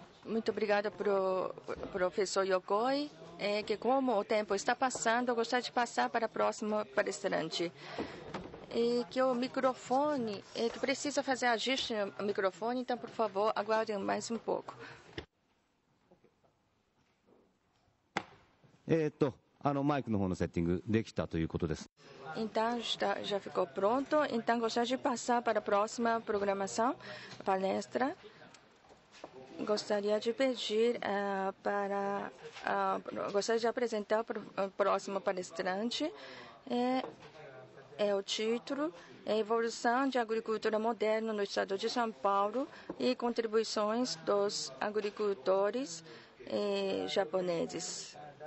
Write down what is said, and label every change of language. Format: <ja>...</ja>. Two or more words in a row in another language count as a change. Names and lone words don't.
<pt>Muito obrigada, professor Yokoi. Que como o tempo está passando, eu gostaria de passar para a próxima palestrante. Que o microfone, que precisa fazer ajuste no microfone, então, por favor, aguardem mais um pouco.</pt> <ja>マイクの方のセッティングできたということです。</ja> <pt>Então, já ficou pronto. Então, gostaria de passar para a próxima programação, palestra. Gostaria de pedir gostaria de apresentar o próximo palestrante. O título é Evolução de Agricultura Moderna no Estado de São Paulo e contribuições dos agricultores japoneses.</pt>